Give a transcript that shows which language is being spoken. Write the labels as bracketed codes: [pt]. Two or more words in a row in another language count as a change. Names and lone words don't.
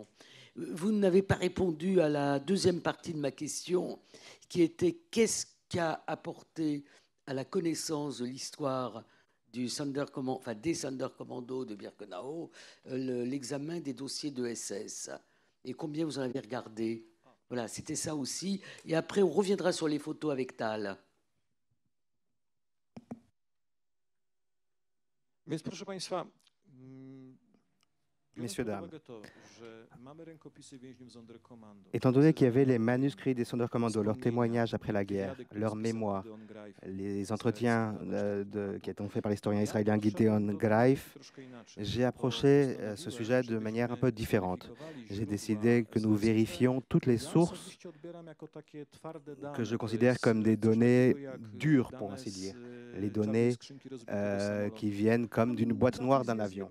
[fr] Vous n'avez pas répondu à la deuxième partie de ma question, qui était qu'est-ce qu'a apporté à la connaissance de l'histoire des Sonderkommando de Birkenau l'examen des dossiers de SS. et combien vous en avez regardé. Voilà, c'était ça aussi. Et après, on reviendra sur les photos avec Tal. [pl] Więc proszę Państwa, [fr] Messieurs, [pl] biorąc pod [fr] dames, [pl] uwagę to, że mamy rękopisy więźniów Sonderkommando, [fr] étant donné qu'il y avait les manuscrits des Sonderkommando, leurs témoignages après la guerre, leurs mémoires, les entretiens qui ont été faits par l'historien israélien Gideon Greif, j'ai approché ce sujet de manière un peu différente. J'ai décidé que nous vérifions toutes les sources que je considère comme des données dures, pour ainsi dire, les données qui viennent comme d'une boîte noire d'un avion.